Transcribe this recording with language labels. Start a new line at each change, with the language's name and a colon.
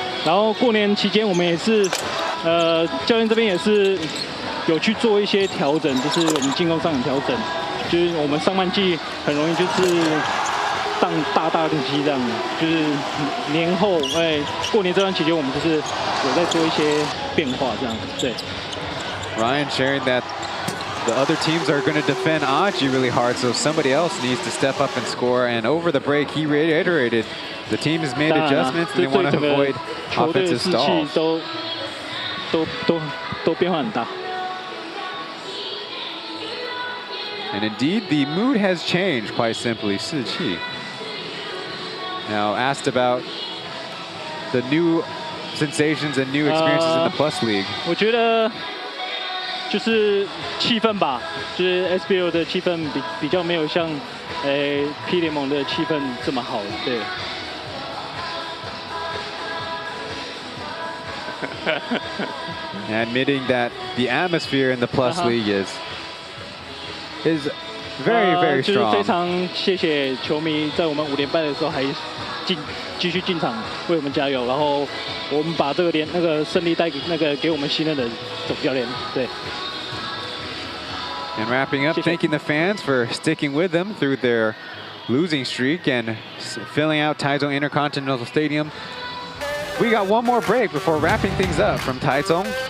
Chinese: 然后过年期间我们也是，教练这边也是有去做一些调整，就是我们进攻上的调整。就是我们上半季很容易就是大的激这样，就是年后过年这段期间我们就是有在做一些变化这样，对。
English: Ryan sharing that the other teams are going to defend Aji really hard, so somebody else needs to step up and score. And over the break, he reiterated the team has made adjustments and they want to avoid offensive stalls.
Chinese: 都变化很大。
English: And indeed, the mood has changed, quite simply.
Chinese: 士气.
English: Now, asked about the new sensations and new experiences in the Plus League.
Chinese: 我觉得就是气氛吧，就是 SBL 的气氛比较没有像P 联盟的气氛这么好，对。
English: Admitting that the atmosphere in the Plus League is very, very
Chinese: 就是
English: strong.
Chinese: 非常谢谢球迷在我们5连败的时候还继续进场为我们加油，然后我们把这个胜利带给我们信任的总教练，对。
English: And wrapping up, thanking the fans for sticking with them through their losing streak and filling out Taichung Intercontinental Stadium. We got one more break before wrapping things up from Taichung.